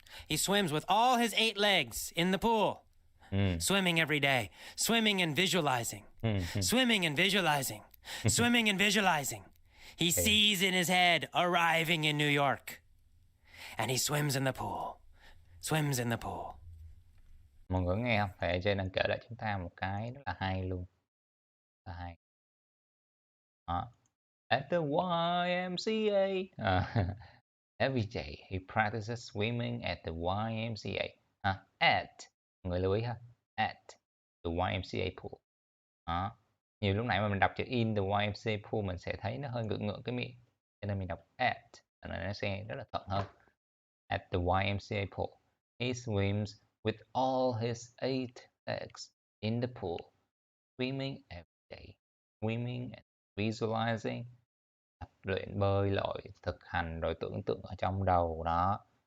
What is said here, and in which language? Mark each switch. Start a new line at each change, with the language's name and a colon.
English: He swims with all his 8 legs in the pool. ừm, Swimming every day, swimming and visualizing, ừm. swimming and visualizing, swimming and visualizing. He
Vietnamese: Thì
English: sees in his head arriving in New York. And he swims in the pool, swims in the pool.
Vietnamese: mọi người có nghe hông? Thầy ở trên đang kể lại chúng ta một cái rất là hay luôn, rất là hay.
English: Đó. At the YMCA. Every day he practices swimming at the YMCA.
Vietnamese: At, mọi người lưu ý ha,
English: at the YMCA pool.
Vietnamese: Đó. Nhiều lúc nãy mà mình đọc chữ
English: in the YMCA pool
Vietnamese: mình sẽ thấy nó hơi ngượng ngượng cái miệng. Cho nên mình đọc at, nó sẽ rất là thuận hơn.
English: At the YMCA pool, he swims with all his 8 legs in the pool, swimming every day, swimming and visualizing,
Vietnamese: tập luyện bơi lội, thực hành rồi tưởng tượng ở trong đầu đó.